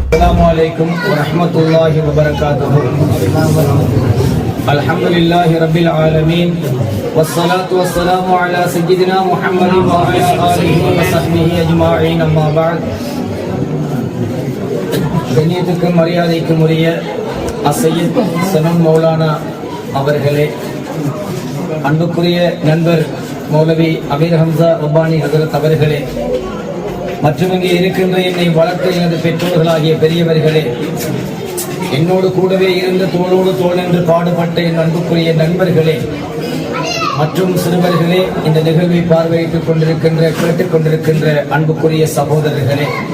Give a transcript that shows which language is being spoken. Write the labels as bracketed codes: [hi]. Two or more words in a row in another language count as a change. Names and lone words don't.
[ar] السلام عليكم ورحمة الله وبركاته. الحمد لله رب العالمين والصلاة والسلام على سيدنا محمد وعلى آله وصحبه أجمعين. أما بعد. [ta] கண்ணியத்துக்கும் மரியாதைக்கும் உரிய அசையத் சனம் மௌலானா அவர்களே, அன்புக்குரிய நண்பர் மௌலவி அமீர் ஹம்சா ரப்பானி ஹஜரத் அவர்களே, மற்றும் இங்கே இருக்கின்ற என்னை வளர்த்த எனது பெற்றோர்களாகிய பெரியவர்களே, என்னோடு கூடவே இருந்த தோளோடு தோள் என்று பாடுபட்ட என் அன்புக்குரிய நண்பர்களே மற்றும் சிறுவர்களே, இந்த நிகழ்வை பார்வையிட்டுக் கொண்டிருக்கின்ற கேட்டுக் கொண்டிருக்கின்ற அன்புக்குரிய சகோதரர்களே,